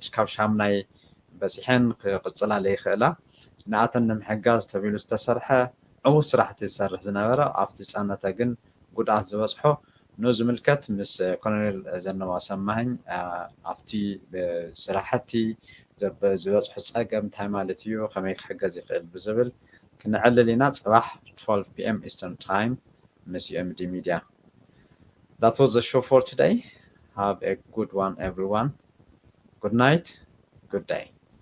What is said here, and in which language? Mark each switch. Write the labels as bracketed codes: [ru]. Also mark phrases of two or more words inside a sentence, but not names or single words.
[ti] ካብ ሻምናይ በፂሐን ክቅፅላ ዘይክእላ ንኣተን ንምሕጋዝ ተቢሉ ዝተሰርሐ ዕዉት ስራሕቲ ዝሰርሕ ዝነበረ ኣብቲ ፃነተ ግን ጉድኣት ዝበፅሖ ንዝምልከት ምስ ኮሎኔል ዘነባ ሰማህኝ ኣብቲ ስራሕቲ ዝበፅሖ ፀገም እንታይ ማለት እዩ ከመይ ክሕገዝ ይኽእል ብዝብል ክንዕልል ኢና ፅባሕ 12 p.m. [en] Eastern Time ምስ UMD Media. That was the show for today. Have a good one, everyone. Good night. Good day.